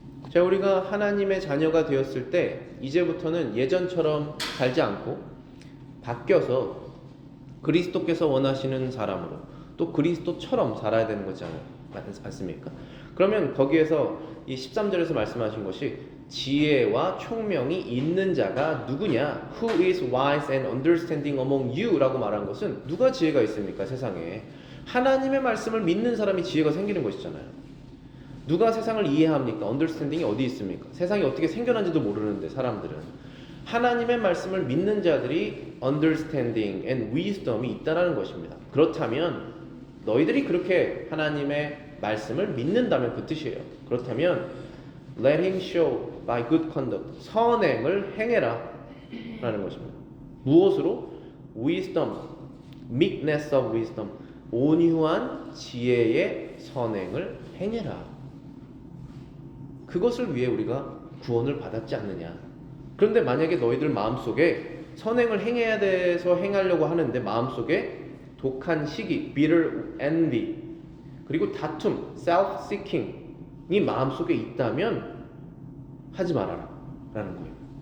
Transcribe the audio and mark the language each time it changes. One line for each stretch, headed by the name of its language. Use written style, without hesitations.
Korean: 자, 우리가 하나님의 자녀가 되었을 때 이제부터는 예전처럼 살지 않고 바뀌어서 그리스도께서 원하시는 사람으로 또 그리스도처럼 살아야 되는 거잖아요. 맞습니까? 그러면 거기에서 이 13절에서 말씀하신 것이 지혜와 총명이 있는 자가 누구냐?
English: Who is wise and understanding among you?
Korean: 라고 말한 것은 누가 지혜가 있습니까? 세상에 하나님의 말씀을 믿는 사람이 지혜가 생기는 것이잖아요. 누가 세상을 이해합니까? 언더스탠딩이 어디 있습니까? 세상이 어떻게 생겨난지도 모르는데 사람들은 하나님의 말씀을 믿는 자들이
English: understanding and wisdom
Korean: 이 있다라는 것입니다. 그렇다면 너희들이 그렇게 하나님의 말씀을 믿는다면 그 뜻이에요. 그렇다면
English: let him show by good conduct
Korean: 선행을 행해라 라는 것입니다. 무엇으로?
English: wisdom, meekness of wisdom
Korean: 온유한 지혜의 선행을 행해라. 그것을 위해 우리가 구원을 받았지 않느냐. 그런데 만약에 너희들 마음속에 선행을 행해야 돼서 행하려고 하는데 마음속에 독한 시기,
English: bitter envy,
Korean: 그리고 다툼, self-seeking이 마음속에 있다면 하지 말아라 라는 거예요.